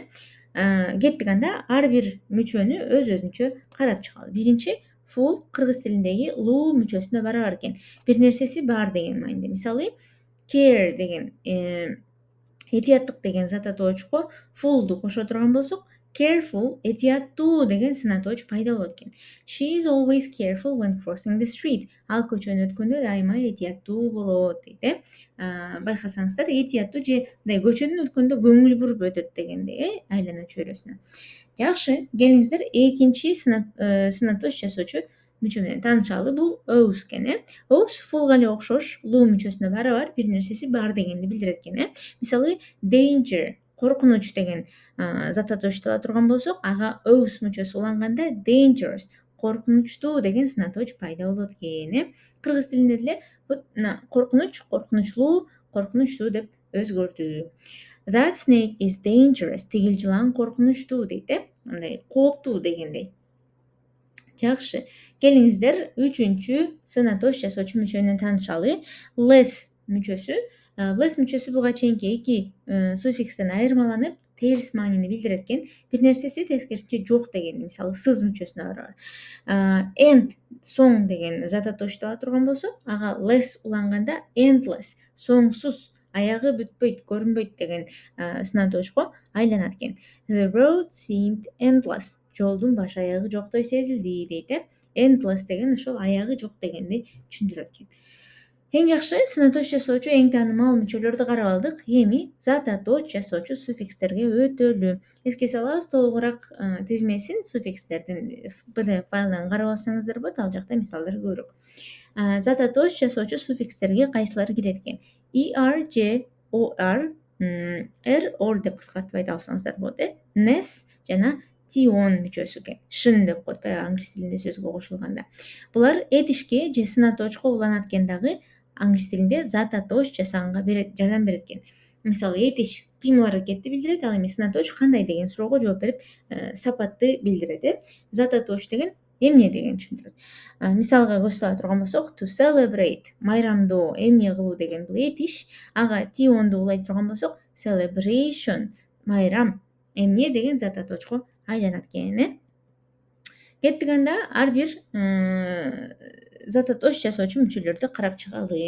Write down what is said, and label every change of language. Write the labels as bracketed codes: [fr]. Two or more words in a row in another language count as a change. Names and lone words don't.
[ky] Кеттик анда ар бир мүчөнү өз-өзүнчө карап чыгалы. Биринчи full кыргыз тилиндеги луу мүчөсүнө барабар экен. Бир нерсеси бар деген мааниде. Мисалы, care деген этияттык деген зат атоочко fullду кошо турган болсок, careful этияттуу деген сын атооч пайда болот экен. [en] She is always careful when crossing the street. [ky] Ал көчөнү өткөндө дайыма этияттуу болот дейт. Байкасаңыздар, этияттуу же мындай көчөдөн өткөндө көңүл буруп өтөт дегендей, айлана чөйрөсүнө. Жакшы, келиңиздер экинчи сын атооч жасоочу мүчө менен таанышалы. Бул ose экен. Ose fullга эле окшош луу мүчөсүнө барабар бир нерсеси бар дегенди билдирет экен. Мисалы, danger коркунуч деген зат атоочту ала турган болсок, ага ose мүчөсү уланганда dangerous коркунучтуу деген сын атооч пайда болот экен. Кыргыз тилинде деле коркунуч, коркунучлуу, коркунучтуу деп өзгөртүү. [en] That snake is dangerous. [ky] Тигил жылан коркунучтуу дейт. Мындай кооптуу дегендей. Жакшы, келиңиздер үчүнчү сын атооч жасоочу мүчө менен таанышалы. Less мүчөсү. Less мүчөсү буга чейинки эки суффикстен айырмаланып, терс маанини билдирет экен. Бир нерсеси тескерисинче жок деген, мисалы, сыз мүчөсүнө барабар. End соң деген зат атоочту ала турган болсо, ага less уланганда endless соңсуз, аягы бүтпөйт, көрүнбөйт деген сын атоочко айланат экен. [en] The road seemed endless. [ky] Жолдун баш аягы жоктой сезилди дейт. Endless деген ошол аягы жок дегенди түшүндүрөт экен. Эң жакшы сын атооч жасоочу эң таанымал мүчөлөрдү карап алдык. Эми зат атооч жасоочу суффикстерге өтөлү. Эске салабыз, толугураак тизмесин суффикстердин PDF файлынан карап алсаңыздар болот. Ал жакта мисалдар көбүрөөк. Зат атооч жасоочу суффикстерге кайсылары кирет экен? Er, je, or, or деп кыскартып айта алсаңыздар болот. Ness жана tion мүчөсү экен. Шын деп коет баягы англис тилинде сөзгө кошулганда. Булар этишке же сын атоочко уланат экен дагы англис тилинде зат атооч жасаганга жардам берет экен. Мисалы, этиш кыймыл аракетти билдирет, ал эми сын атооч кандай деген суроого жооп берип, сапатты билдирет. Зат атооч деген эмне деген түшүндүрөт. Мисалга көз сала турган болсок, [en] to celebrate [ky] майрамдоо, эмне кылуу деген бул этиш. Ага tionду улай турган болсок, celebration майрам, эмне деген зат атоочко айланат экен. Кеттик анда ар бир зат атооч жасоочу мүчөлөрдү карап чыгалы.